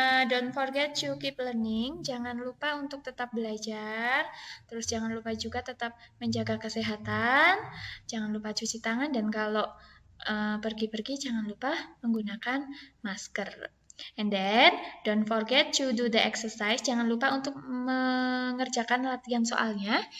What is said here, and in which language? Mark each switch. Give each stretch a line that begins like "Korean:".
English: don't forget to keep learning.
Indonesian: Jangan lupa untuk tetap belajar. Terus jangan lupa juga tetap menjaga kesehatan. Jangan lupa cuci tangan dan kalau pergi-pergi jangan lupa menggunakan masker.
English: And then don't forget to do the exercise.
Indonesian: Jangan lupa untuk mengerjakan latihan soalnya.